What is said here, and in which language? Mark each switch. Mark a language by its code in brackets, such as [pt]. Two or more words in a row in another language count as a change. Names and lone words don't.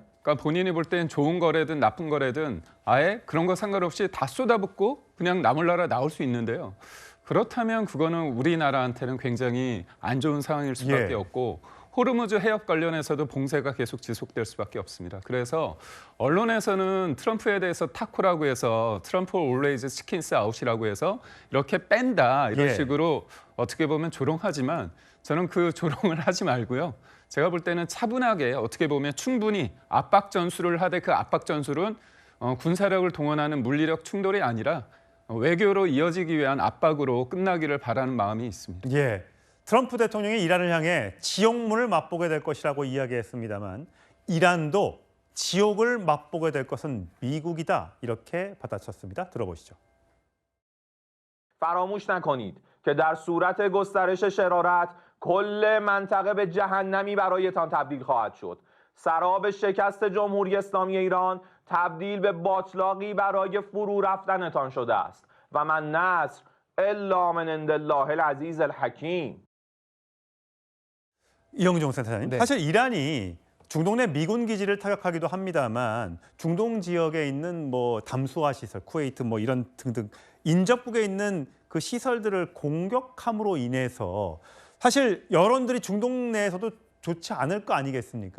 [ko] 그러니까 본인이 볼 땐 좋은 거래든 나쁜 거래든 아예 그런 거 상관없이 다 쏟아붓고 그냥 나몰라라 나올 수 있는데요. 그렇다면 그거는 우리나라한테는 굉장히 안 좋은 상황일 수밖에 예. 없고 호르무즈 해협 관련해서도 봉쇄가 계속 지속될 수밖에 없습니다. 그래서 언론에서는 트럼프에 대해서 타코라고 해서 트럼프 [en] always chickens out [ko] 이라고 해서 이렇게 뺀다 이런 예. 식으로 어떻게 보면 조롱하지만 저는 그 조롱을 하지 말고요. 제가 볼 때는 차분하게 어떻게 보면 충분히 압박 전술을 하되 그 압박 전술은 군사력을 동원하는 물리력 충돌이 아니라 외교로 이어지기 위한 압박으로 끝나기를 바라는 마음이 있습니다. 예, 트럼프 대통령이 이란을 향해 지옥문을 맛보게 될 것이라고 이야기했습니다만 이란도 지옥을 맛보게 될 것은 미국이다 이렇게 받아쳤습니다. 들어보시죠. [fa] فراموش نکنید که در صورت گسترش شرارت کل منطقه به جهنمی برایتان تبدیل خواهد شد. سراب شکست جمهوری اسلامی ایران تبدیل به باتلاقی برای فرو رفتنتان شده است [ar] و من نصر الا من عند الله العزیز الحکیم. [ko] 이영종 센터장님, 네. 사실 이란이 중동 내 미군 기지를 타격하기도 합니다만 중동 지역에 있는 뭐 담수화 시설, 쿠웨이트 뭐 이런 등등 인접국에 있는 그 시설들을 공격함으로 인해서 사실 여론들이 중동 내에서도 좋지 않을 거 아니겠습니까?